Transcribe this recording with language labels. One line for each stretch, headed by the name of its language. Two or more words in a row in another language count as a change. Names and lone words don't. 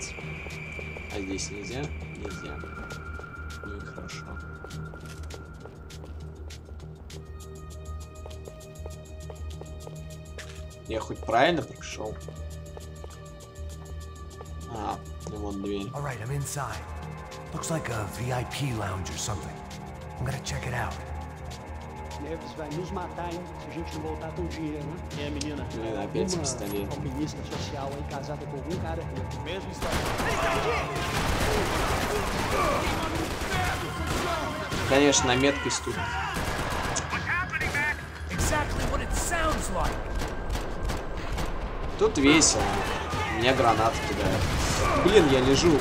Russian: А здесь нельзя? Нельзя. Ну и хорошо. Я хоть правильно пришел? А, ну вот дверь.
English: All right, I'm inside. Looks like a VIP lounge or something. I'm gonna check it out.
Portuguese: Neves vai nos matar, hein, se a gente não voltar com o dinheiro, né? É, menina. Menina,
Russian: опять с пистолетом.
Portuguese: Alpinista social aí, casada com algum cara aqui. Mesmo
Russian: Конечно, на меткость тут. Тут весело. Меня гранаты кидают. Блин, я лежу.